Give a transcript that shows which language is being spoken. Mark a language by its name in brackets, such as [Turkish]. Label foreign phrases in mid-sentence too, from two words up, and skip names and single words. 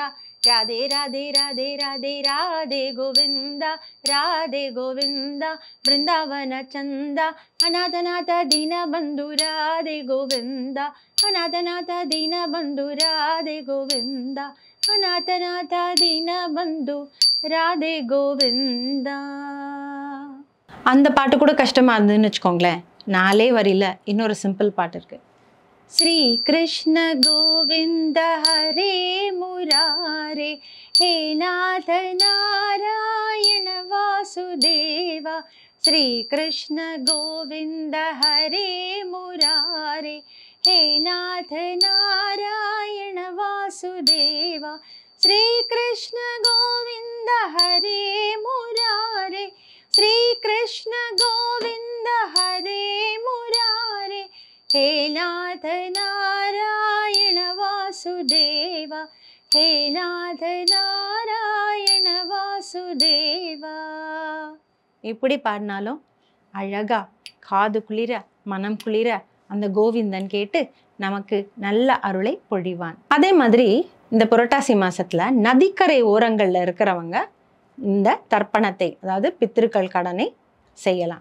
[Sanskrit] राधे राधे राधे राधे राधे गोविन्दा, राधे गोविन्दा, बृन्दावन चन्दा, अनाथनाथ दीन बन्धु, राधे गोविन्दा, अनाथनाथ दीन बन्धु, राधे गोविन्दा, अनाथनाथ दीन बन्धु, राधे गोविन्दा. [Tamil] அந்த பாட்டு கூட கஷ்டமா இருந்ததுன்னு வச்சுக்கோங்களேன். 4 வரியில இன்னொரு சிம்பிள் பாட்டு இருக்கு. [Sanskrit] श्री कृष्ण गोविंद हरे मुरारे, हे नाथ नारायण वासुदेवा, श्री कृष्ण गोविंद हरे मुरारे, हे नाथ नारायण वासुदेवा, श्री कृष्ण गोविंद हरे मुरारे, श्री कृष्ण गोविंद हरे मुरारे, हे नाथ नारायण वासुदेवा, हे नाथ नारायण वासुदेवा. [Tamil] இப்படி பாடினாலும் அழகா காது குளிர மனம் குளிர அந்த கோவிந்தன் கேட்டு நமக்கு நல்ல அருளை பொழிவான். அதே மாதிரி இந்த புரட்டாசி மாசத்துல நதிக்கரை ஓரங்கள்ல இருக்கிறவங்க இந்த தர்ப்பணத்தை, அதாவது பித்திருக்கள் கடனை செய்யலாம்.